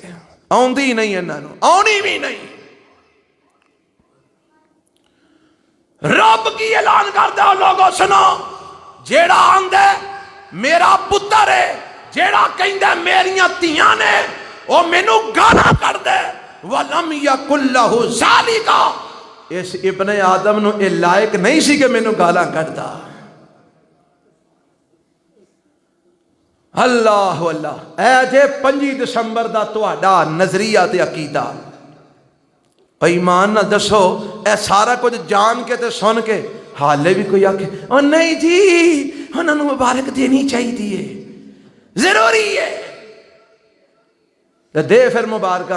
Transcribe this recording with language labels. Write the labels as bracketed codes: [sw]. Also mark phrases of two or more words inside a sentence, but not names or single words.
[pa] آؤندی نہیں انہاں نوں، آؤنی بھی نہیں۔ رب کی اعلان کردا لوکو سنو، جہڑا آندا میرا پتر ہے، جہڑا کہندا میریاں دھیاں نے، او مینوں گالاں کڈھدا [ar] ولم يكن له ذلك. [pa] اس ابن آدم نوں اے لائق نہیں سی کہ مینوں گالاں کڈھدا. [ar] الله الله. [pa] اے جے 25 دسمبر کا تہاڈا نظریہ تے عقیدہ، ایمان نہ دسو اے سارا کچھ جان کے تے سن کے ہالے بھی کوئی آکھے او نہیں جی انہاں نے مبارک دینی چاہیدی، ضروری ہے تے دے فیر مبارک.